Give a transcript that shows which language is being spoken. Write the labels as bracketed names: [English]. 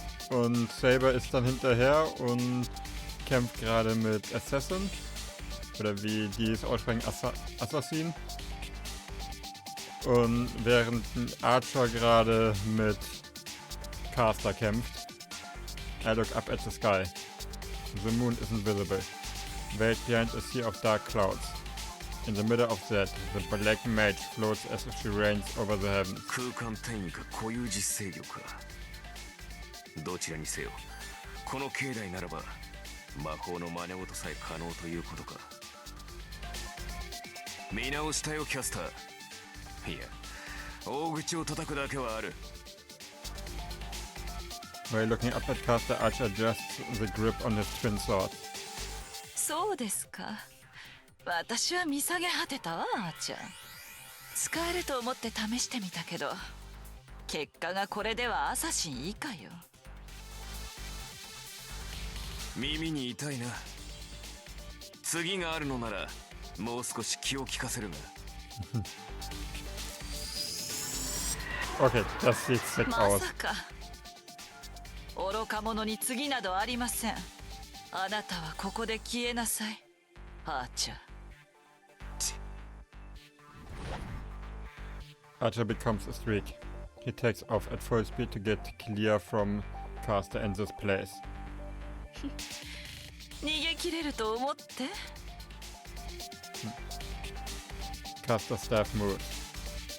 [German] Und Saber ist dann hinterher und kämpft gerade mit Assassin. Oder wie die es aussprechen, Assassin. Und während Archer gerade mit Caster kämpft, [English] I look up at the sky. The moon isn't visible. Veiled behind a sea of dark clouds. In the middle of that, the black mage floats as if she reigns over the heavens. [Japanese] 空間転移か固有実勢力か。どちらにせよ、この境内ならば魔法の真似事さえ可能ということか。見直したよキャスター。いや、大口を叩くだけはある。 [English] While looking up at Caster, Archer adjusts the grip on his twin sword. [Japanese] そうですか。私は見下げ果てたわ、アーチャー。使えると思って試してみたけど、結果がこれではアサシン以下よ。耳に痛いな。次があるのならもう少し気を利かせるが。 [German] Okay, das sieht sick [Japanese] ま [German] aus. [Japanese] さか愚か者に次などありません。あなたはここで消えなさい、アーチャー。 [English] Archer becomes a streak. He takes off at full speed to get clear from Caster and this place. [Japanese] 逃げ切れると思って。 [English] Caster's staff moves.